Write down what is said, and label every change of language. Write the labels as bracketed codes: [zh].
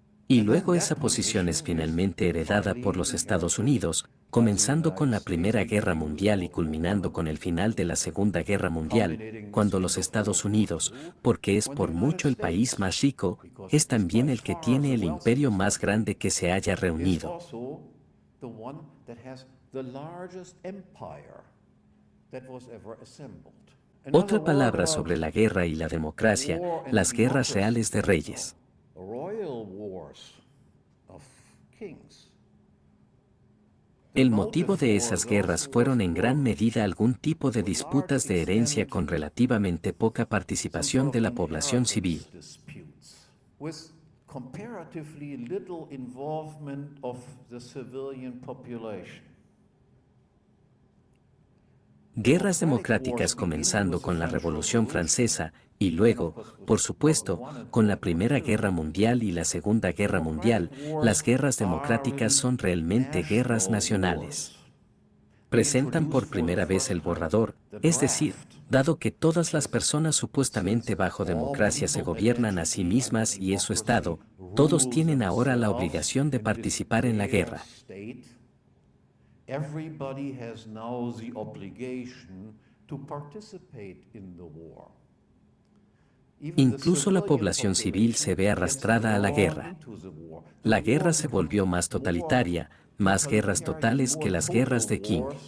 [es] Y luego esa posición es finalmente heredada por los Estados Unidos, comenzando con la Primera Guerra Mundial y culminando con el final de la Segunda Guerra Mundial, cuando los Estados Unidos, porque es por mucho el país más rico, es también el que tiene el imperio más grande que se haya reunido. [en] the one that has the largest empire that was ever assembled. [es] Otra palabra sobre la guerra y la democracia, las guerras reales de reyes. [en] Royal wars of kings. [es] El motivo de esas guerras fueron en gran medida algún tipo de disputas de herencia con relativamente poca participación de la población civil. [en] With comparatively little involvement of the civilian population. [es] Guerras democráticas comenzando con la Revolución Francesa y luego, por supuesto, con la Primera Guerra Mundial y la Segunda Guerra Mundial, las guerras democráticas son realmente guerras nacionales. Presentan por primera vez el borrador, es decir, dado que todas las personas supuestamente bajo democracia se gobiernan a sí mismas y es su Estado, todos tienen ahora la obligación de participar en la guerra. [en] Everybody has now the obligation to participate in the war. [es] Incluso la población civil se ve arrastrada a la guerra. La guerra se volvió más totalitaria, más guerras totales que las guerras de King.